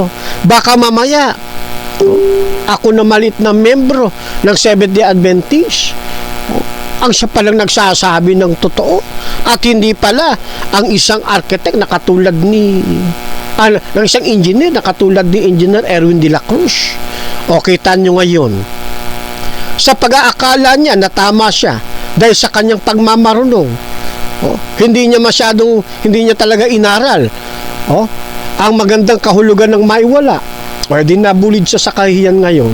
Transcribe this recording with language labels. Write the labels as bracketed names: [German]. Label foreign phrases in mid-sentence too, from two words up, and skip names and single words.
[Filipino] Baka mamaya, ako na malit na membro ng Seventh-day Adventist, ang siya palang nagsasabi ng totoo, at hindi pala ang isang architect na katulad ng isang engineer na katulad ni Engineer Erwin de la Cruz. Kita nyo ngayon, sa pag-aakala niya na tama siya dahil sa kanyang pagmamarunong, hindi niya talaga inaral ang magandang kahulugan ng maiwala, o di nabulid siya sa kahiyan ngayon.